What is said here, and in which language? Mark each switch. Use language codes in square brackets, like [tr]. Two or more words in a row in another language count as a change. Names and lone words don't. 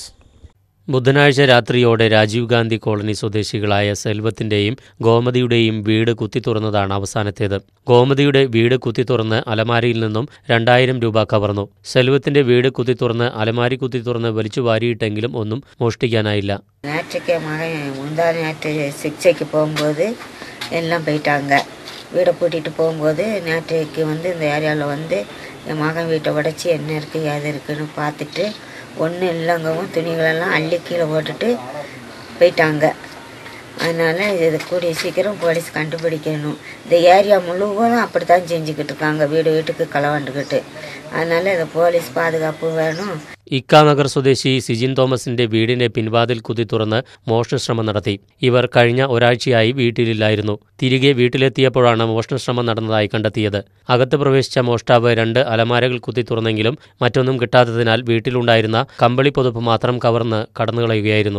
[ml] ബുധനാഴ്ച രാത്രിയോടെ രാജീവ് ഗാന്ധി കോളനി സ്വദേശികളായ സെൽവത്തിൻ്റെയും ഗോമതിയുടെയും വീട് കുത്തിത്തുറന്നതാണ് അവസാനത്തേത്. ഗോമതിയുടെ വീട് കുത്തിത്തുറന്ന് അലമാരിയിൽ നിന്നും 2000 രൂപ കവർന്നു. സെൽവത്തിന്റെ വീട് കുത്തിത്തുറന്ന് അലമാരി കുത്തിത്തുറന്ന് വലിച്ചു വാരിയിട്ടെങ്കിലും ഒന്നും മോഷ്ടിക്കാനായില്ല. [ta] நேற்றுக்கு மகன் முந்தா நேற்று சிகிச்சைக்கு போகும்போது எல்லாம் போயிட்டாங்க. வீடை பூட்டிட்டு போகும்போது நேற்றுக்கு இந்த ஏரியாவில் என் மகன் வீட்டை உடச்சி என்ன இருக்குது ஏது இருக்குன்னு பார்த்துட்டு ஒன்றும் இல்லைங்கவும் துணிகளெல்லாம் அள்ளி கீழே போட்டுட்டு போயிட்டாங்க. அதனால் இது கூடிய சீக்கிரம் போலீஸ் கண்டுபிடிக்கணும். இந்த ஏரியா முழுவதும் அப்படி தான் செஞ்சுக்கிட்டு இருக்காங்க, வீடு வீட்டுக்கு களவாண்டுக்கிட்டு. அதனால் இதை போலீஸ் பாதுகாப்பு வேணும். [ml] ഇക്കാനഗർ സ്വദേശി സിജിൻ തോമസിന്റെ വീടിന്റെ പിൻവാതിൽ കുത്തി തുറന്ന് മോഷണശ്രമം നടത്തി. ഇവർ കഴിഞ്ഞ ഒരാഴ്ചയായി വീട്ടിലില്ലായിരുന്നു. തിരികെ വീട്ടിലെത്തിയപ്പോഴാണ് മോഷണശ്രമം നടന്നതായി കണ്ടെത്തിയത്. അകത്ത് പ്രവേശിച്ച മോഷ്ടാവ് 2 അലമാരകൾ കുത്തി തുറന്നെങ്കിലും മറ്റൊന്നും കിട്ടാത്തതിനാൽ വീട്ടിലുണ്ടായിരുന്ന കമ്പിളി പുതപ്പ് മാത്രം കവർന്ന് കടന്നുകളയുകയായിരുന്നു.